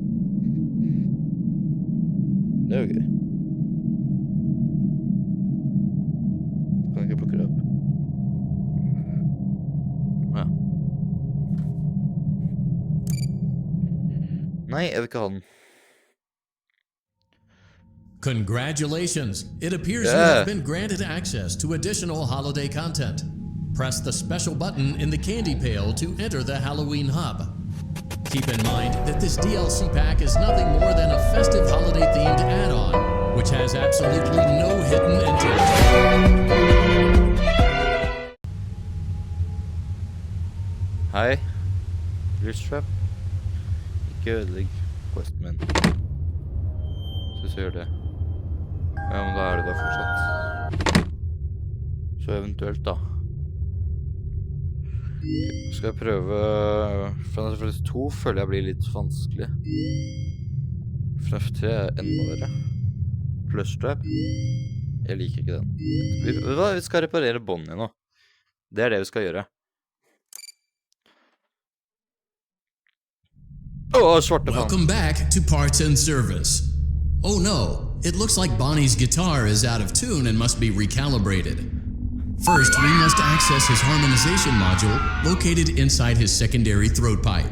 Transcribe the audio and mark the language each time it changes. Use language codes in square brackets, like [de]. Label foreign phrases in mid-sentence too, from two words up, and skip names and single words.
[no] Det er jo gøy. Kan jeg ikke plukke det opp? Ja. Nei, jeg vil ikke ha den. [en] Congratulations! It appears you have been granted access to additional holiday content. Press the special button in the candy pail to enter the Halloween hub. Keep in mind that this DLC pack is nothing more than a festive holiday-themed add-on, which has absolutely no hidden intent. [no] Hei. Lysttrap. Ikke ødelegg questen min. Så gjør det. Ja, men da er det da fortsatt. Så eventuelt da. Skal jeg prøve... FNAF 2 føler jeg blir litt vanskelig. FNAF 3 er enda verre. Lysttrap. Jeg liker ikke den. Vi skal reparere Bonnie nå. Det er det vi skal gjøre. [en] Welcome back to Parts and Service. Oh no, it looks like Bonnie's guitar is out of tune and must be recalibrated. First, we must access his harmonization module located inside his secondary throat pipe.